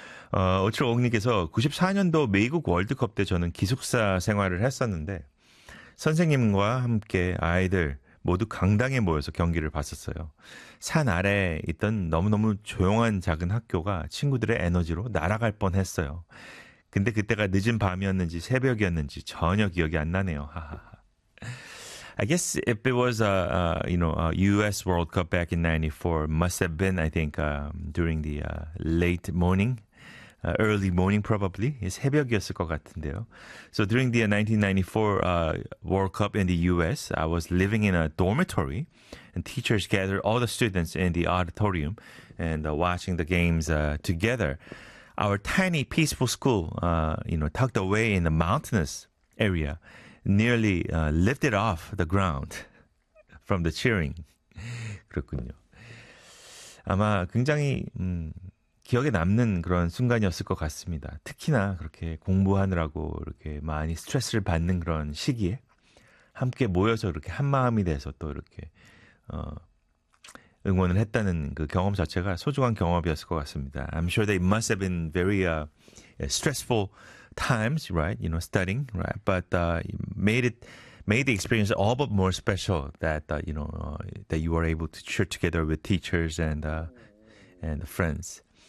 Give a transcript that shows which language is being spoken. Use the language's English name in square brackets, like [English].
[Korean] 5750님께서 94년도 미국 월드컵 때 저는 기숙사 생활을 했었는데 선생님과 함께 아이들 모두 강당에 모여서 경기를 봤었어요. 산 아래에 있던 너무너무 조용한 작은 학교가 친구들의 에너지로 날아갈 뻔했어요. 근데 그때가 늦은 밤이었는지 새벽이었는지 전혀 기억이 안 나네요. [English] 하하하. I guess if it was a you know a US World Cup back in 94 must have been I think during the late morning early morning probably [Korean] 새벽이었을 것 같은데요. [English] So during the 1994 World Cup in the US I was living in a dormitory and teachers gathered all the students in the auditorium and watching the games together. Our tiny peaceful school, you know, tucked away in the mountainous area, nearly lifted off the ground from the cheering. [Korean] 그렇군요. 아마 굉장히 기억에 남는 그런 순간이었을 것 같습니다. 특히나 그렇게 공부하느라고 이렇게 많이 스트레스를 받는 그런 시기에 함께 모여서 이렇게 한 마음이 돼서 또 이렇게 응원을 했다는 그 경험 자체가 소중한 경험이었을 것 같습니다. [English] I'm sure that it must have been very stressful times, right? You know, studying, right? But made the experience all but more special that you know that you were able to cheer together with teachers and friends.